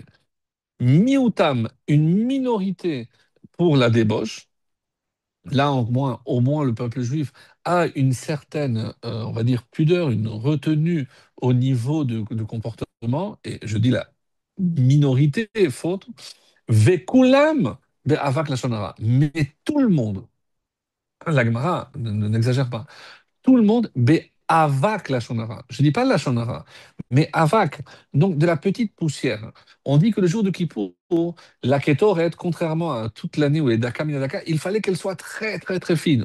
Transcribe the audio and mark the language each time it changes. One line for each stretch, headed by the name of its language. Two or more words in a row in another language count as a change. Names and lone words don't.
French: Mioutam, une minorité pour la débauche. Là, au moins, le peuple juif a une certaine, on va dire, pudeur, une retenue au niveau de comportement, et je dis la minorité est faute,
Hebrew: וכולם באבק לשון הרע.
French: Mais tout le monde, la Gemara n'exagère pas, tout le monde,
Hebrew: אבק לשון הרע.
French: Je ne dis pas
Hebrew: לשון הרע,
French: mais avak, donc de la petite poussière. On dit que le jour de Kippour, la kétoret, contrairement à toute l'année où elle est
Hebrew: דקה מן הדקה,
French: il fallait qu'elle soit très très très fine.